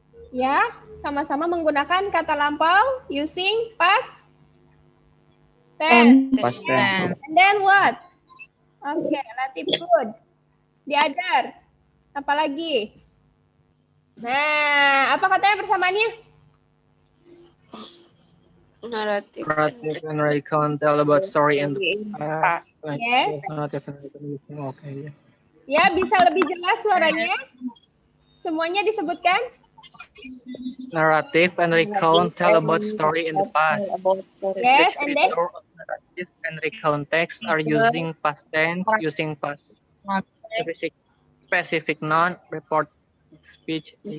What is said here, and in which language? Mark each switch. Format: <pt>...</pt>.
<id>Ya, sama-sama menggunakan kata lampau</id> <en>using past tense. Past tense. And then what? Oke, relative good. The other.</en> <id>Apalagi? Nah, apa katanya persamaannya? Naratif.</id> <en>Narrative and recount tell about story and Yes. narrative and recount. Oke ya.</en> <id>Ya, bisa lebih jelas suaranya? Semuanya disebutkan?</id> <en>Narrative and recount tell about story in the past. Yes, and then? Narrative and recount text are using past tense, using past specific noun, report speech.</en>